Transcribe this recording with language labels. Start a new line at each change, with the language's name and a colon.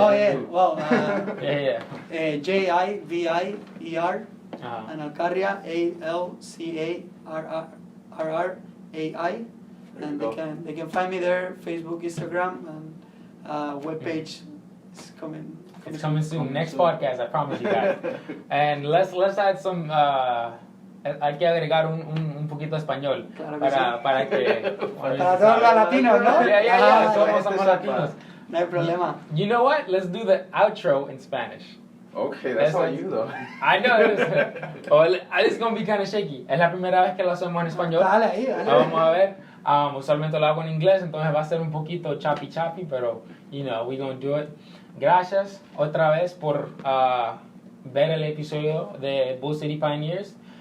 English: Oh yeah. Well. Javier and Alcarria Alcarrai. And they can find me there. Facebook, Instagram, and webpage is coming. It's coming soon. Next podcast, I promise you guys. And let's add some.
Spanish: Hay que agregar un poquito español para que para todos los latinos, ¿no? Yeah. Somos latinos. No hay problema.
English: You know what? Let's do the outro in Spanish. Okay, that's all you though. I know it is. It's gonna be kind of shaky.
Spanish: Es la primera vez que lo hacemos en español. Dale. Vamos a ver. Usualmente lo hago en inglés, entonces va a ser un poquito choppy, pero
English: we're gonna do it.
Spanish: Gracias otra vez por ver el episodio de Bull City Pioneers.